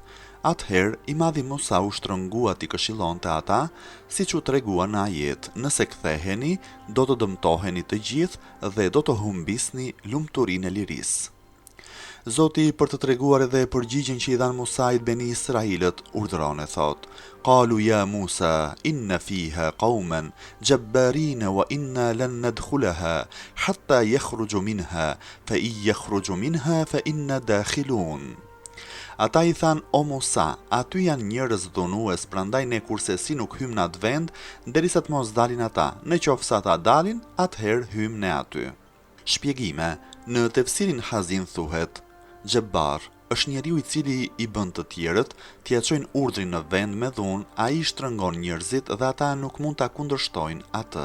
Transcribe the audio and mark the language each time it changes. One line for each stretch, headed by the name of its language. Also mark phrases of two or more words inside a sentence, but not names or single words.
Albanian: Atëherë, i Madhi Musa u shtrëngua t'i këshillonte ata, siç u tregua në ajet: nëse ktheheni, do të dëmtoheni të gjithë dhe do të humbisni lumturinë e lirisë. Zoti, për të treguar edhe përgjigjen që i dhan Musait Beni Israilët, urdhëron e thot:
Arabic: قالوا يا موسى إن فيها قوما جبارين وإنا لن ندخلها حتى يخرجوا منها فإن يخرجوا منها فإنا داخلون.
Albanian: Ata i than: o Musa, aty janë njerëz dhunues, prandaj ne kurse si nuk hym në atë vend, derisa të mos dalin ata. Në qoftë se ata dalin, atëherë hym ne aty. Shpjegime. Në tefsirin Hazin thuhet: Xhebar është njeriu i cili i bën të tjerët t'ia çojnë urdhrin në vend me dhunë, ai shtrëngon njerëzit dhe ata nuk mund ta kundërshtojnë atë.